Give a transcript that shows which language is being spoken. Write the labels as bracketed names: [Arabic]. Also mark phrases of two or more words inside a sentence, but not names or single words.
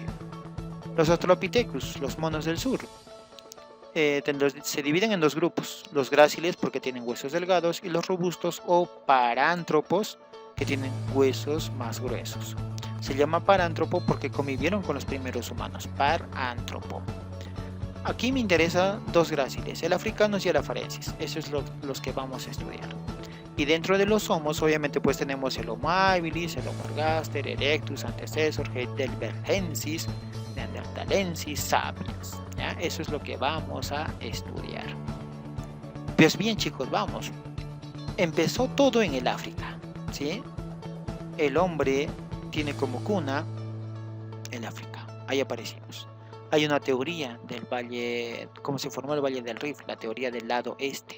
[Spanish] Los Australopithecus, los monos del sur, se dividen en 2 grupos: los gráciles porque tienen huesos delgados y los robustos o parántropos que tienen huesos más gruesos. Se llama parántropo porque convivieron con los primeros humanos, parántropo. Aquí me interesa 2 gráciles, el africanus y el afarensis, esos son los que vamos a estudiar. Y dentro de los homos, obviamente, pues tenemos el Homo habilis, el Homo ergaster, Erectus, Antecessor, Heidelbergensis, Neanderthalensis, Sapiens. ¿Ya? Eso es lo que vamos a estudiar. Pues bien, chicos, vamos. Empezó todo en el África, ¿sí? El hombre tiene como cuna el África. Ahí aparecimos. Hay una teoría del valle, cómo se formó el Valle del Rift, la teoría del lado este.